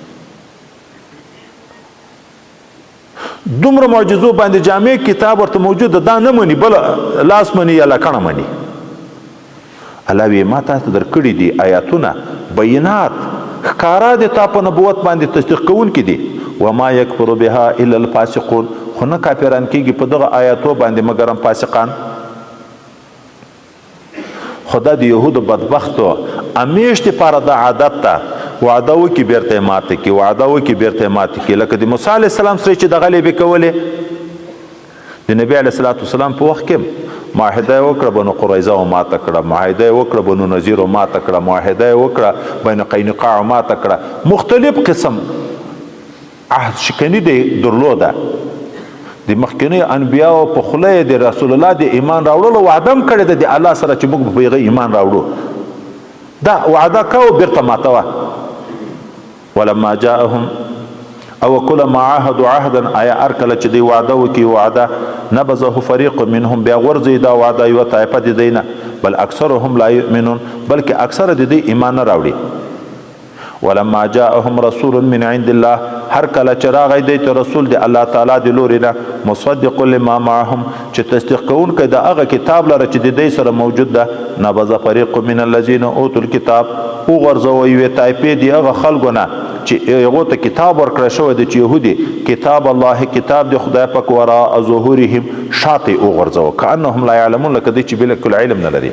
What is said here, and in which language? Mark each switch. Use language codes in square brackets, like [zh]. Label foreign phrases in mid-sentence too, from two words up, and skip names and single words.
[ps] دومره معجزو باندې جامع کتاب ورته موجود ده، دا نه مني، بل لاس مني یا لکڼه مني. الله وی ما تاسو درکړي دي آیاتونه بینات ښکارا د تا په نبوت باندې تصدیق کوونکي دي. [ar] وما یکفر بها الا الفاسقون، [ps] خو نه کافران کیږي په دغه آیاتو باندې مګر هم فاسقان. خدا د یهودو بدبختو همیش دپاره دا عادت ده، وعده وکړي بیرته یې ماته کړي، وعده وکړي بیرته یې ماته کړي. لکه د موسی [ar] علیه السلام [ps] سره چې دغه لیبې کولې، د نبي [ar] علیه الصلاة والسلام [ps] په وخت کې معاهده یې وکړه، بنو قریظه و ماته کړه، معاهده یې وکړه بنو نذیر و ماته کړه، معاهده یې وکړه بنو قینقاع و ماته کړه. مختلف قسم عهد شکني دی درلوده. د مخکینیو انبیاو په خوله یې د رسول الله د ایمان راوړلو وعده هم کړې ده د الله سره چې موږ به په هغه ایمان راوړو. دا وعده کوو بیرته ماتوه. [ar] ولما جاءهم او كلما عاهدوا عهدا، [ps] آیا هر کله چې دوی وعده وکړي وعده، [ar] نبذه فریق منهم، [ps] بیا غورځوي دا وعده یوه طایفه د دوی نه، [ar] بل اکثرهم لا یؤمنون، [ps] بلکې اکثره د دوی ایمان نه راوړي. [ar] ولما جاءهم رسول من عند الله، [ps] هر کله چې راغی دوی ته رسول د الله تعالی د لورې نه، [ar] مصدق لما معهم، [ps] چې تصدیق کوونکی د هغه کتاب لره چې د دوی سره موجود ده، [ar] نبذ فریق من الذین اوتوا الکتاب، [ps] وغورځوه یوې طایفې د هغه خلکو نه چې هغو ته کتاب ورکړی شوی دی چې یهودي، [ar] کتاب الله، [ps] کتاب د خدای پاک [ar] وراء ظهورهم، [ps] شاته یې وغورځوه، [ar] کانهم لا یعلمون، [ps] لکه دوی چې بالکل علم نه لري.